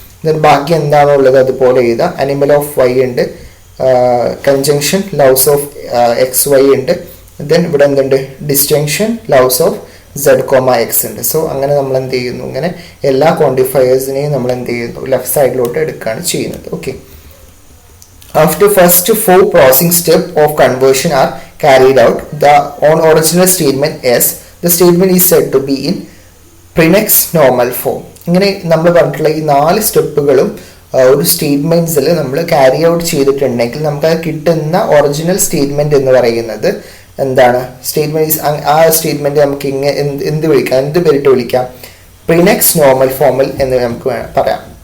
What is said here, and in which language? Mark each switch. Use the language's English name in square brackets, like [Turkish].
[Malayalam] Then ബാക്കി എന്താണോ ഉള്ളത് അതുപോലെ എഴുതാം. അനിമൽ ഓഫ് വൈ ഉണ്ട്, conjunction loves of X Y ഉണ്ട്. ദെൻ ഇവിടെ എന്തുണ്ട്, distinction loves of Z comma X ഉണ്ട്. സോ അങ്ങനെ നമ്മൾ എന്ത് ചെയ്യുന്നു, ഇങ്ങനെ എല്ലാ ക്വാണ്ടിഫയേഴ്സിനെയും നമ്മൾ എന്ത് ചെയ്യുന്നു, ലെഫ്റ്റ് സൈഡിലോട്ട് എടുക്കുകയാണ് ചെയ്യുന്നത്. [English] Okay, after first 4 processing step of conversion are carried out, the on original statement s, the statement is said to be in prenex normal form. [Malayalam] ഇങ്ങനെ നമ്മൾ പറഞ്ഞിട്ടുള്ള ഈ 4 സ്റ്റെപ്പുകളും ഒരു സ്റ്റേറ്റ്മെന്റ്സിൽ നമ്മൾ ക്യാരി ഔട്ട് ചെയ്തിട്ടുണ്ടെങ്കിൽ നമുക്ക് കിട്ടുന്ന ഒറിജിനൽ സ്റ്റേറ്റ്മെന്റ് എന്ന് പറയുന്നത് എന്താണ്, സ്റ്റേറ്റ്മെന്റ് ആ സ്റ്റേറ്റ്മെന്റ് നമുക്ക് എന്ത് വിളിക്കാം, എന്ത് പേരിട്ട് വിളിക്കാം, പ്രിനെക്സ് നോർമൽ ഫോമിൽ എന്ന് നമുക്ക് പറയാം.